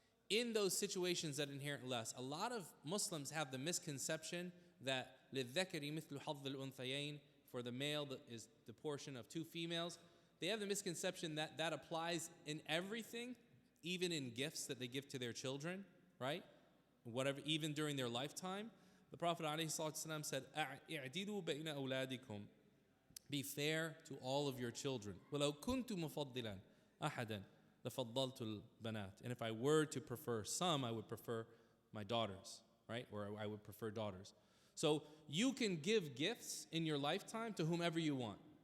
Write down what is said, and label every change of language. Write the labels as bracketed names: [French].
[English] In those situations that inherit less, a lot of Muslims have the misconception that [Arabic] لِلذَّكَرِ مِثْلُ حَظِّ الْأُنْثَيَيْنِ, [English] for the male that is the portion of 2 females. They have the misconception that that applies in everything, even in gifts that they give to their children, right? Whatever, even during their lifetime. The Prophet ﷺ said, [Arabic] "اعْدِلُوا بَيْنَ أَوْلَادِكُمْ." [English] Be fair to all of your children. [Arabic] وَلَوْ كُنْتُ مُفَضِّلًا أَحَدًا لَفَضَّلْتُ الْبَنَاتِ. [English] And if I were to prefer some, I would prefer my daughters, right? Or I would prefer daughters. So you can give gifts in your lifetime to whomever you want.